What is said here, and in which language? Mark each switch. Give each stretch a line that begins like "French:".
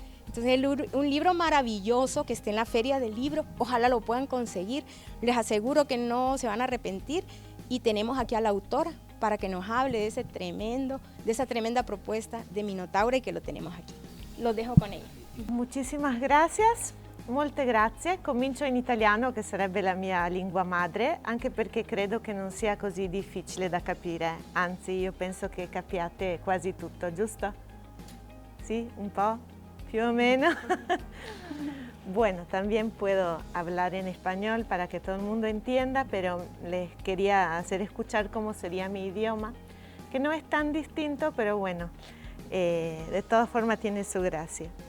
Spanish: Entonces, un libro maravilloso que esté en la Feria del Libro, ojalá lo puedan conseguir, les aseguro que no se van a arrepentir, y tenemos aquí a la autora para que nos hable de esa tremenda propuesta de Minotaura, y que lo tenemos aquí. Los dejo con ella. Muchísimas gracias,
Italian: molte grazie. Comincio in italiano, che sarebbe la mia lingua madre, anche perché credo che non sia così difficile da capire, anzi io penso che capiate quasi tutto, giusto? Sì, un po', più o meno.
Spanish: Bueno, también puedo hablar en español para que todo el mundo entienda, pero les quería hacer escuchar cómo sería mi idioma, que no es tan distinto, pero bueno, de todas formas tiene su gracia.